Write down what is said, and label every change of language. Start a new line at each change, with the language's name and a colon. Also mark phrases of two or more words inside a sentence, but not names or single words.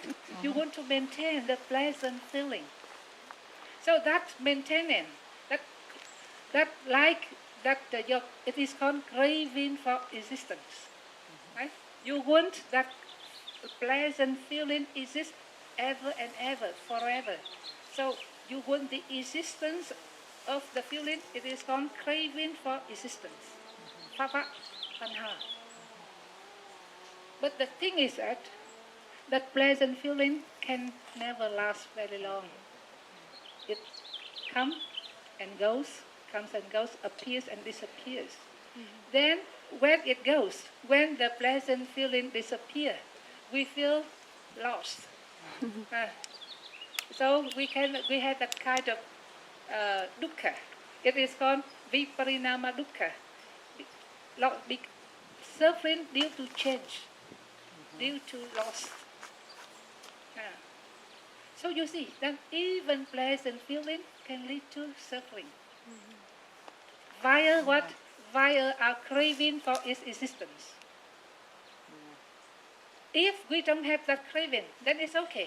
English: You want to maintain the pleasant feeling. So that maintaining, it is called craving for existence. Right? You want that pleasant feeling exist ever and ever, forever. So you want the existence of the feeling. It is called craving for existence.
Pali: Phava tanha.
English: But the thing is that pleasant feeling can never last very long. It comes and goes, appears and disappears. Then when it goes, when the pleasant feeling disappears, we feel lost. So we have that kind of dukkha. It is called
Pali: viparinama dukkha.
English: Suffering due to change, due to loss. So you see that even pleasant feeling can lead to suffering. Via what? Via our craving for its existence. If we don't have that craving, then it's okay.